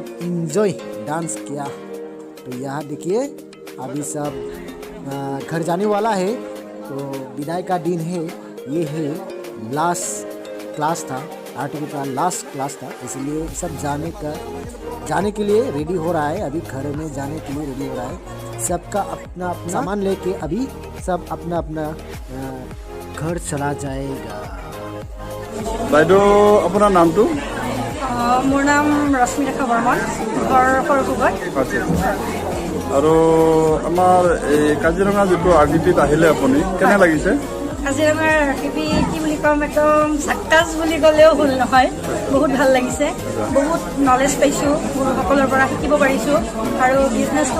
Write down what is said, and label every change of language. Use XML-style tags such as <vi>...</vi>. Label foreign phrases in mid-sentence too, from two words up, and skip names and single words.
<hi>इंजॉय डांस किया तो यहाँ देखिए अभी सब घर जाने वाला है तो विदाई का दिन है ये है</hi> <en>last class</en> <hi>था आरटीवी का</hi> <en>last class</en> <hi>था इसलिए सब जाने के लिए रेडी हो रहा है अभी घर में जाने के लिए रेडी हो रहा है सबका अपना अपना सामान लेके अभी सब अपना अपना घर चला जाएगा</hi> <as>বাইদেউ আপোনাৰ নামটো মোৰ নাম ৰশ্মিৰেখা বৰ্মন ঘৰ সৰুকুগত আৰু আমাৰ এই কাজিৰঙা যিটো আৰটিপিত আহিলে আপুনি কেনে লাগিছে কাজিৰঙাৰ আৰটিপি কি বুলি ক'ম একদম চাক্কাছ বুলি ক'লেও ভুল নহয় বহুত ভাল লাগিছে বহুত নলেজ পাইছোঁ গুৰুসকলৰ পৰা শিকিব পাৰিছোঁ আৰু বিজনেছটো</as>